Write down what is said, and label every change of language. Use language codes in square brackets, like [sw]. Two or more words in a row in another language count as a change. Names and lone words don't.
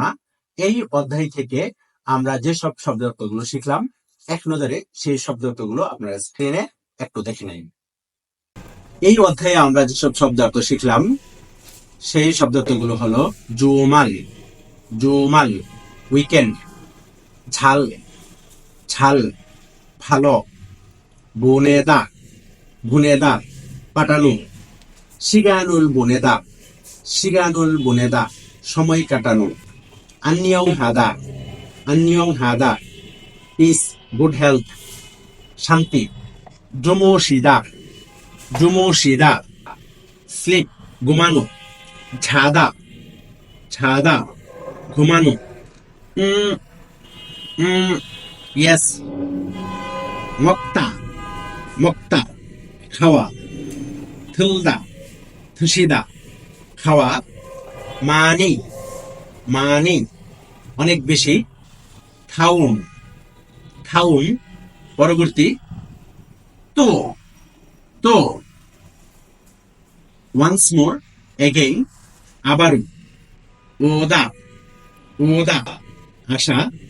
[bn] এই অধ্যায় থেকে আমরা যেসব শব্দার্থগুলো শিখলাম, এক নজরে সেই শব্দার্থগুলো আপনারা স্ক্রিনে একটু দেখে নিন। এই অধ্যায়ে আমরা যেসব শব্দার্থ শিখলাম সেই শব্দার্থগুলো হলো [ko] 주말, 주말 উইকেন্ড, 잘, 잘 ভালো, 보내다, 보내다 পাঠানো, 시간을 보내다, 시간을 보내다 [bn] সময় কাটানো, [ko] 안녕하다, 안녕하다 [en] peace, good health, [bn] শান্তি, [ko] 주무시다, 주무시다 sleep, ঘুমানো, 자다, 자다 ঘুমানো, yes, 먹다, 먹다 খাওয়া, 들다, 드시다 খাওয়া, 많이 많이 [bn] অনেক বেশি, [ko] 다음 다음 পরবর্তী 또 또 [en] once more again আবারও, [ko] 오다 오다 [en] আশা,